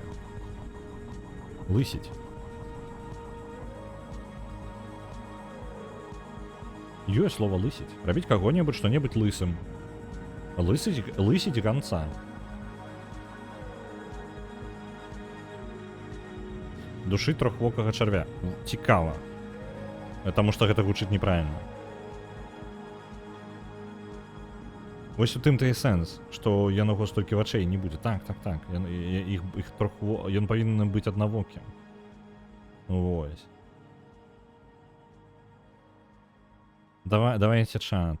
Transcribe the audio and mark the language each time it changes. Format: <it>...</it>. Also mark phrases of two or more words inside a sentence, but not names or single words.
<be>Лысить. Ёсць слово лысить.</be> <ru>Робить кого-нибудь что-нибудь лысым. Лысить гонца.</ru> <be>Душить трохвокага чарвя. Цікава.</be> <ru>Потому что</ru> <be>гэта гучыць неправильно. Вось у тым-то і сэнс, што яго столькі вачэй не будзе. Так. Ён павінен быць аднавокім. Вось. Давайте чат.</be>